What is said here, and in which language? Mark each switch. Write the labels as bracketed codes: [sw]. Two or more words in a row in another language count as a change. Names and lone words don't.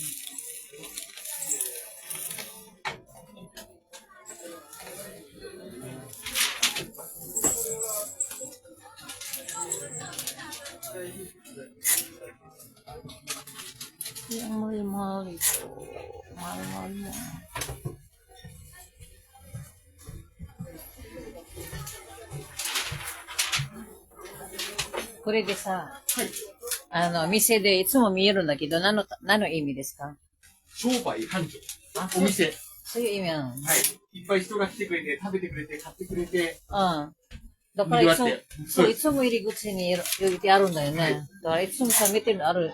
[tl] Yung mahal-mahal ito. Mahal-mahal mo. [ja] Ko れでさ、店でいつも見えるんだけど、何の意味ですか？商売繁盛。あ、お店。そういう意味なの。はい。いっぱい人が来てくれて、食べてくれて、買ってくれて、うん。だからいつも賑わって、そう、いつも入り口に置いてあるんだよね。だからいつもさ、見てるのある。